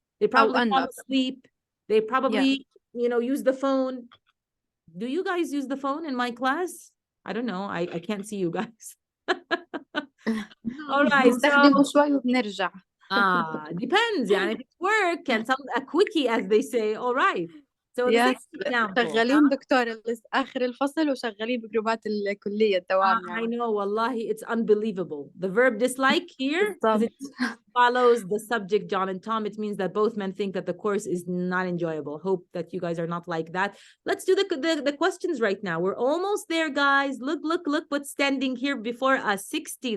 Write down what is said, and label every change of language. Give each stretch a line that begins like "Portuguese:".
English: They probably fall asleep. They probably, use the phone. Do you guys use the phone in my class? I don't know. I can't see you guys. All right.
Arabic: نستخدمه شوي وبنرجع.
English: Depends. يعني if it's work and some a quickie, as they say. All right. So yes. example.
Arabic: شغالين دكتورة آخر الفصل وشغالين بجروبات الكلية الدوام.
English: I know, wallahi, it's unbelievable. The verb dislike here, it follows the subject John and Tom. It means that both men think that the course is not enjoyable. Hope that you guys are not like that. Let's do the questions right now. We're almost there, guys. Look what's standing here before us. 60.